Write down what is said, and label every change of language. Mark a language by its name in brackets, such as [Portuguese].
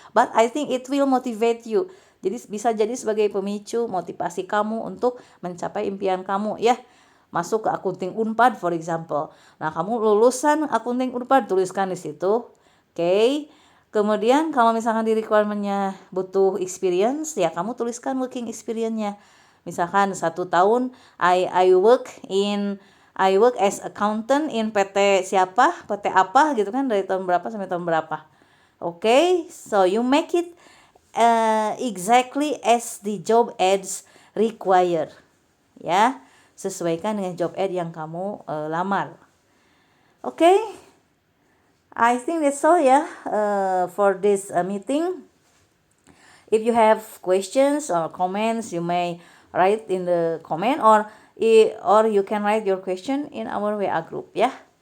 [English] But I think it will motivate you. [Indonesian] Jadi bisa jadi sebagai pemicu motivasi kamu untuk mencapai impian kamu ya. Masuk ke akunting Unpad [English] for example. [Indonesian] Nah, kamu lulusan akunting Unpad, tuliskan di situ. Oke. Kemudian kalau misalkan di requirement-nya butuh experience, ya kamu tuliskan working experience-nya. Misalkan 1 tahun [English] I work as accountant in [Indonesian] PT siapa, PT apa gitu kan, dari tahun berapa sampai tahun berapa. [English] Okay, so you make it exactly as the job ads require. [Indonesian] Ya, sesuaikan dengan job ad yang kamu lamar. [English] Okay, I think that's all ya for this meeting. If you have questions or comments, you may write in the comment or you can write your question in our WA group ya.